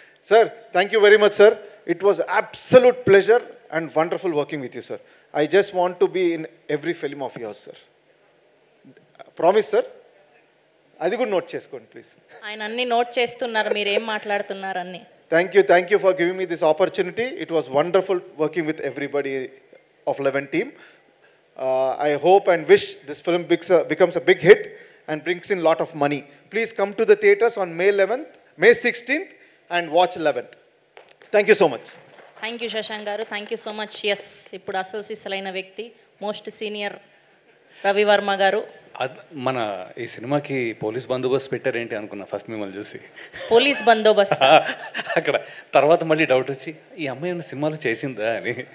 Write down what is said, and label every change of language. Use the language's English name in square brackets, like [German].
[English] Sir thank you very much sir. It was absolute pleasure and wonderful working with you sir. I just want to be in every film of yours sir. Promise sir. [Telugu] అది కూడా note చేసుకోండి please. ఆయన అన్ని note చేస్తున్నారు, మీరు ఏం మాట్లాడుతున్నారు అన్ని. [English] Thank you for giving me this opportunity. It was wonderful working with everybody of 11 team. I hope and wish this film becomes a big hit and brings in a lot of money. Please come to the theaters on May 11th, May 16th and watch 11th. Thank you so much. Thank you Shashank garu. Thank you so much. [Telugu] Yes, ఇప్పుడు అసలు సిసలైన వ్యక్తి most senior Ravi Varma గారు. మన ఈ సినిమాకి police బందోబస్తు పెట్టారేంటి అనుకున్నా ఫస్ట్ మిమ్మల్ని చూసి. పోలీస్ బందోబస్తు అక్కడ తర్వాత మళ్ళీ డౌట్ వచ్చి ఈ అమ్మాయి ఉన్న సినిమాలో చేసిందా అని.